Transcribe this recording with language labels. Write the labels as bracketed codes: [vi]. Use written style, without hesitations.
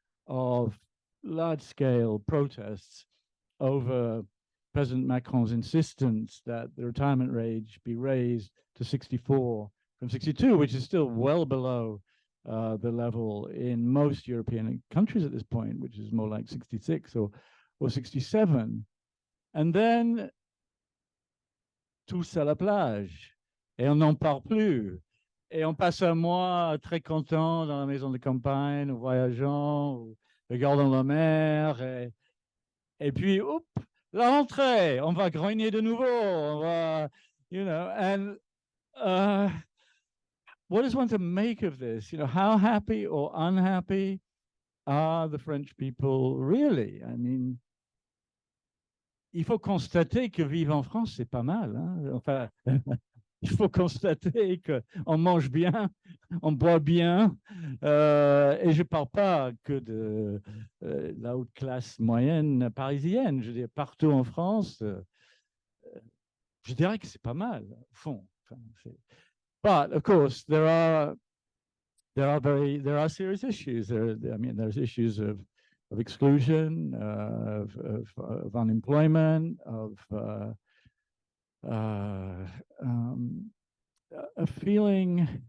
[en] of large-scale protests over President Macron's insistence that the retirement age be raised to 64 from 62, which is still well below the level in most European countries at this point, which is more like 66 or 67. And then, [fr] tous à la plage, et on n'en parle plus. Et on passe un mois très content dans la maison de campagne, voyageant, regardant la mer, et puis, oups, la rentrée, on va grogner de nouveau, on va, [en] you know, and what is one to make of this? You know, how happy or unhappy are the French people really? I mean, [fr] il faut constater que vivre en France, c'est pas mal, hein? Enfin, il faut constater qu'on mange bien, on boit bien, et je ne parle pas que de la haute classe moyenne parisienne. Je veux dire, partout en France, je dirais que c'est pas mal, au fond. Enfin, [en] but of course, there are serious issues. I mean, there's issues of exclusion, of unemployment, of a feeling.